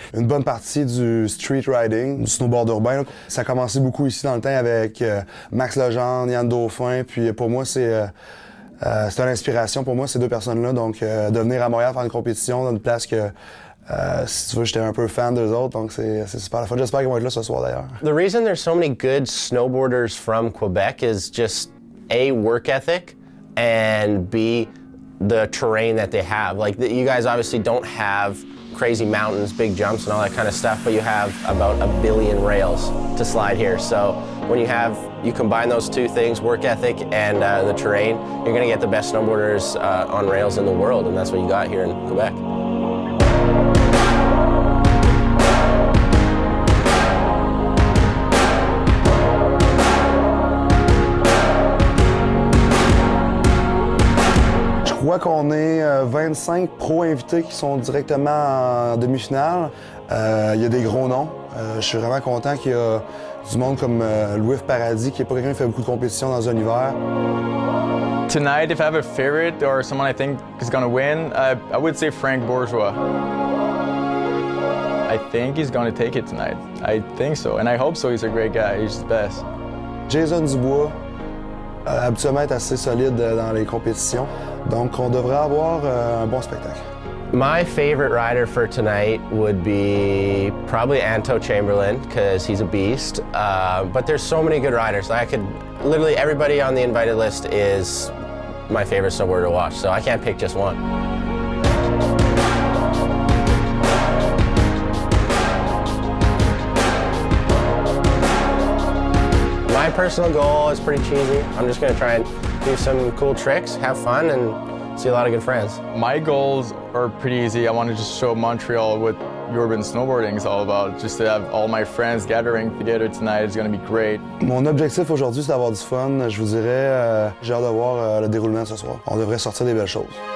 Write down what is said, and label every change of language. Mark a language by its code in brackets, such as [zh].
[fr] Une bonne partie du street riding, du snowboard urbain, ça a commencé beaucoup ici dans le temps avec Max Legendre, Yann Dauphin, puis pour moi, c'est une inspiration pour moi, ces deux personnes-là. Donc, de venir à Montréal faire une compétition dans une place que, si tu veux, j'étais un peu fan d'eux autres, donc c'est super la fun. J'espère qu'ils vont être là ce soir d'ailleurs. [en] The reason there's so many good snowboarders from Quebec is just A, work ethic, and B, the terrain that they have. Like, you guys obviously don't have crazy mountains, big jumps, and all that kind of stuff, but you have about 1 billion rails to slide here. So when you combine those two things, work ethic and the terrain, you're gonna get the best snowboarders on rails in the world, and that's what you got here in Quebec. [fr] Je crois qu'on est 25 pros invités qui sont directement en demi-finale. Il y a des gros noms. Je suis vraiment content qu'il y a du monde comme Louis Paradis, qui n'est pas quelqu'un qui fait beaucoup de compétitions dans un hiver. [en] Tonight, if I have a favorite or someone I think is going to win, I would say Frank Bourgeois. I think he's going to take it tonight. I think so, and I hope so. He's a great guy. He's the best. [fr] Jason Dubois, habituellement est assez solide dans les compétitions, donc on devrait avoir un bon spectacle. [en] My favorite rider for tonight would be probably Anto Chamberland, because he's a beast. But there's so many good riders. Literally everybody on the invited list is my favorite snowboarder to watch, so I can't pick just one. My personal goal is pretty cheesy. I'm just gonna try and do some cool tricks, have fun, and see a lot of good friends. My goals are pretty easy. I want to just show Montreal what urban snowboarding is all about. Just to have all my friends gathering together tonight is going to be great. [fr] Mon objectif aujourd'hui, c'est d'avoir du fun. Je vous dirais, j'ai hâte de voir le déroulement ce soir. On devrait sortir des belles choses.